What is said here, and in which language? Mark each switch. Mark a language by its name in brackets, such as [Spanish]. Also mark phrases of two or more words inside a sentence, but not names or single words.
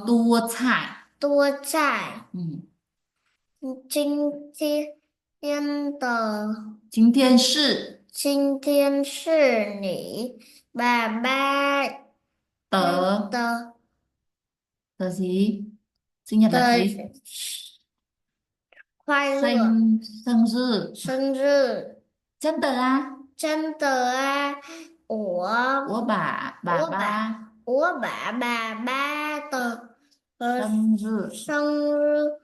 [Chinese] 多多菜。菜。今天的今天是今天是你爸爸的的 [Vietnamese] gì? Sinh nhật là gì? [Chinese] 快乐生日。生日，真的啊？真的啊！我把爸爸我把爸爸的生日生日